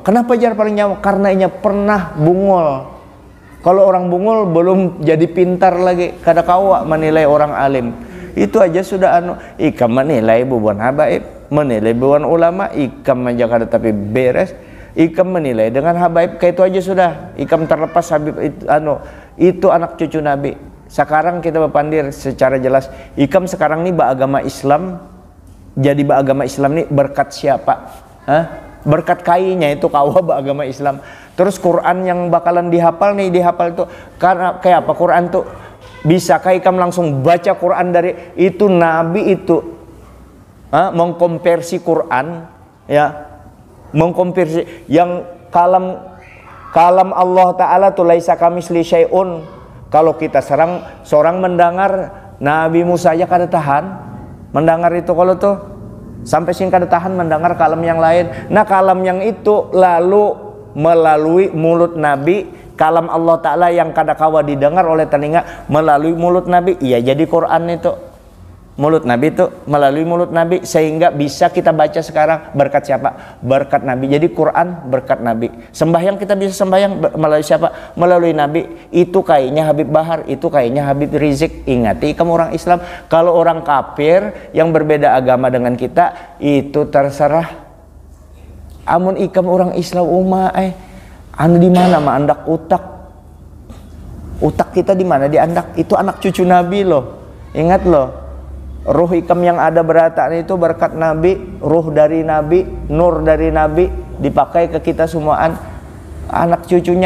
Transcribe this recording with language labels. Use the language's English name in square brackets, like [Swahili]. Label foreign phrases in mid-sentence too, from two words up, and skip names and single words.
[Banjar] Kenapa jar paling nyaman? Karena ia pernah bungul. Kalau orang bungul belum jadi pintar lagi, kada kawa menilai orang alim. Itu aja sudah ikam menilai bubuan habaib, menilai bubuan ulama, ikam aja kada tapi beres. Ikam menilai dengan habaib kayak itu aja sudah. Ikam terlepas Habib itu anak cucu Nabi. Sekarang kita berpandir secara jelas, ikam sekarang nih beragama Islam. Jadi beragama Islam nih berkat siapa? Berkat kainya itu kawa beragama Islam. Terus Quran yang bakalan dihafal itu karena kayak apa Quran tuh? Bisakah ikam langsung baca Quran dari itu Nabi itu mengkonversi Quran, ya, mengkonversi yang kalam Allah Ta'ala tu [Arabic] laisa kamisli syai'un. [Banjar] Kalau kita seorang mendengar Nabi Musa aja kada tahan mendengar itu, kalau tuh sampai sing kada tahan mendengar kalam yang lain. Nah kalam yang itu lalu melalui mulut Nabi, kalam Allah Ta'ala yang kada kawa didengar oleh telinga melalui mulut Nabi, iya jadi Quran itu. mulut Nabi itu, melalui mulut Nabi, sehingga bisa kita baca sekarang berkat siapa? Berkat Nabi. Jadi Quran berkat Nabi. Sembahyang kita bisa sembahyang melalui siapa? Melalui Nabi. Itu kayaknya Habib Bahar, itu kayaknya Habib Rizik. Ingati kamu orang Islam. Kalau orang kafir yang berbeda agama dengan kita, itu terserah. Amun ikam orang Islam anu di mana mah andak utak kita di mana? Di andak. Itu anak cucu Nabi loh. Ingat loh. Ruh ikam yang ada berataan itu berkat Nabi, ruh dari Nabi, nur dari Nabi, dipakai ke kita semuaan anak cucunya.